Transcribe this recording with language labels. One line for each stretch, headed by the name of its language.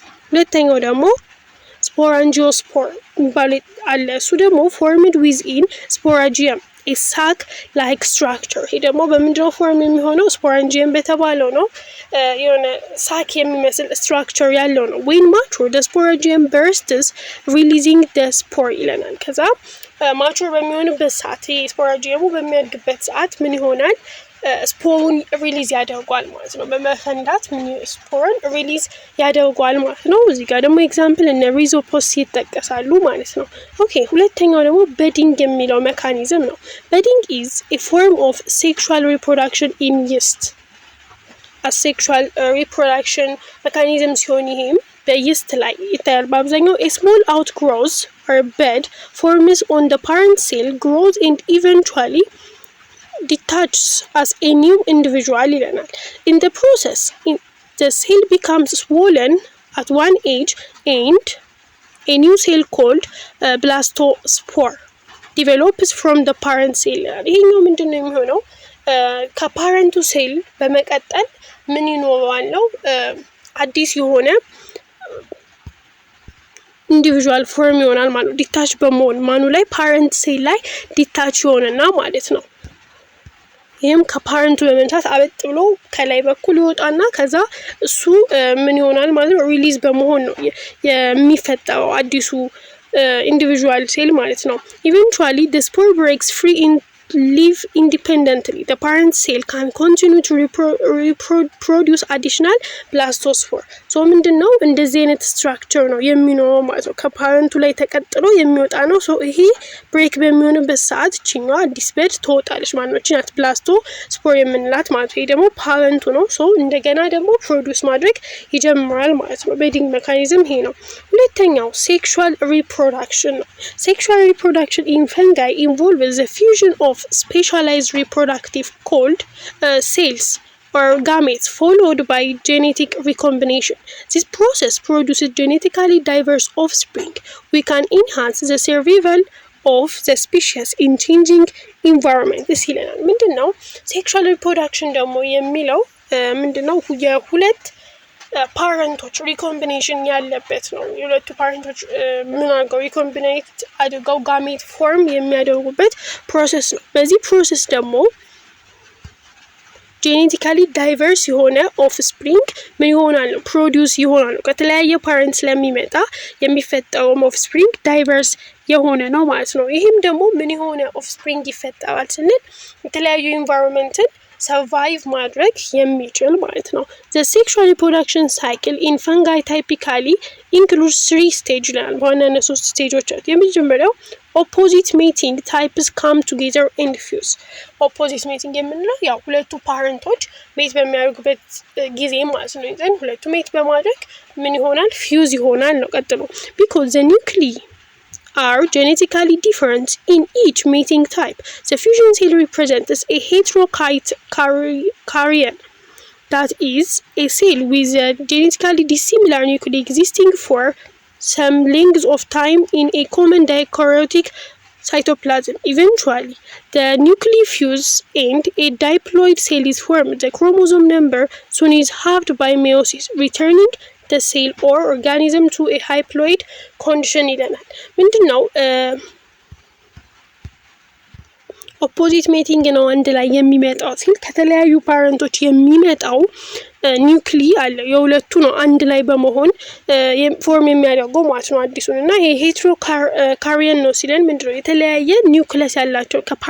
Amharic: ሁለተኛው ደግሞ ስፖራንጂዮስፖር ባሌት አለ። እሱ ደግሞ
English: formed within sporangium a sac like structure።
Amharic: ይሄ ደግሞ በምንድነው ፎርም የሚሆነው ስፖራንጂየም በተባለው ነው። የሆነ ሳክ የሚመስል ስትራክቸር ያለው ነው።
English: when mature the sporangium bursts releasing the spore
Amharic: ይለናል። ከዛ ማቹር በሚሆንበት ሰዓት ስፖራንጂየሙ በሚያድግበት ሰዓት ምን ይሆናል? ስፖሩን ሪሊዝ ያደርጓል ማለት ነው። በመፈንዳት ስፖርን ሪሊዝ ያደርጓል ማለት ነው። እዚህ ጋር ደግሞ ኤግዛምፕል እነ ሪዞፖስ ይጠቀሳሉ ማለት ነው። ኦኬ ሁለተኛው ደግሞ በዲንግ የሚለው ሜካኒዝም ነው። በዲንግ
English: is a form of sexual reproduction in yeast። asexual reproduction mechanism
Amharic: ሲሆን ይሄም በይስት ላይ ይታያል በአብዛኛው።
English: a small outgrowth or bud forms on the parent cell, grows and eventually detaches as a new individual ይለናል። in the process the cell becomes swollen at one edge and a new cell called blastospore develops from the parent cell ይላል።
Amharic: ይሄኛው ምንድነው የሚሆነው? ከፓረንቱ ሴል በመቀጠል ምን ይኖረዋል ነው አዲስ የሆነ ኢንዲቪጁዋል ፎርም ይሆናል ማለት ነው። ዲታች በመሆን ማኑ ላይ ፓረንት ሴል ላይ ዲታች ይሆንና ማለት ነው። ይሄም ከፓረንቱ በመንሳት አበጥ ብሎ ከላይ በኩል ይወጣና ከዛ እሱ ምን ይሆናል ማለት ነው ሪሊዝ በመሆን ነው የሚፈጠረው አዲሱ individual cell ማለት ነው።
English: Eventually the spore breaks free and live independently. The parent cell can continue to reproduce additional blastospore.
Amharic: So ምንድነው እንደዚህ አይነት ስትራክቸር ነው የሚኖረው ማለት ነው። ከፓረንቱ ላይ ተቀጥሎ የሚወጣ ነው። ሶ ይሄ ብሬክ በሚሆንበት ሰዓት ቺኛዋ አዲስ በድ ትወጣለች ማለት ነው። ቺናት ብላስቶስፖር የምንላት ማለት ነው። ይሄ ደግሞ ፓረንቱ ነው። ሶ እንደገና ደግሞ ፕሮዲዩስ ማድረግ ይጀምራል ማለት ነው። ቤዲንግ ሜካኒዝም ይሄ ነው። ሁለተኛው ሴክሹዋል ሪፕሮዳክሽን
English: ነው። ሴክሹዋል ሪፕሮዳክሽን in fungi involves the fusion of specialized reproductive called cells or gametes followed by genetic recombination. This process produces genetically diverse offspring. We can enhance the survival of the species in changing environment.
Amharic: this ይለናል። ምንድነው ሴክሹዋል ሪፕሮዳክሽን ደግሞ የሚለው ምንድነው የሁለት ፓረንቶች ሪኮምቢኔሽን ያለበት ነው። የሁለቱ ፓረንቶች ምን አድርገው ሪኮምቢኔት አድርገው ጋሜት ፎርም የሚያደርጉበት ፕሮሰስ ነው። በዚህ ፕሮሰስ ደግሞ ጄኔቲካሊ ዳይቨርስ የሆነ ኦፍስፕሪንግ ምን ይሆናል ነው ፕሮዲውስ ይሆናል። ከተለያየ ፓረንት ስለሚመጣ የሚፈጠረው ኦፍስፕሪንግ ዳይቨርስ የሆነ ነው ማለት ነው። ይሄም ደግሞ ምን የሆነ ኦፍስፕሪንግ ይፈጠራል ስንል የተለያዩ ኢንቫይሮንመንትን survive ማድረግ የሚችል ማለት ነው።
English: The sexual reproduction cycle in fungi typically includes 3 stages
Amharic: ይላል። በዋናነት 3 ስቴጆች አሉ። የመጀመሪያው
English: opposite mating types come together and fuse.
Amharic: opposite mating የምንለው ያው ሁለቱ ፓረንቶች ሜት በሚያደርጉበት ጊዜ ማለት ነው። ይዘን ሁለቱ ሜት በማድረግ ምን ይሆናል ፊውዝ ይሆናል ነው ቀጥሎ
English: because the nuclei are genetically different in each mating type. The fusion cell represents a heterokaryon, that is, a cell with a genetically dissimilar nuclei existing for some length of time in a common dikaryotic cytoplasm. Eventually, the nuclei fuse and a diploid cell is formed. The chromosome number soon is halved by meiosis, returning the cell or organism to a haploid condition
Amharic: ይለናል። ምንድነው ኦፖዚት ሜቲንግ ነው አንድ ላይ የሚመጣው ሲል ከተለያዩ ፓረንቶች የሚመጣው ኒውክሊ አለ የሁለቱ ነው አንድ ላይ በመሆን ፎርም የሚያደርገው ማለት ነው አዲሱን እና ይሄ ሄትሮካሪየን ነው ሲለን ምንድነው የተለያየ ኒውክለስ ያላቸው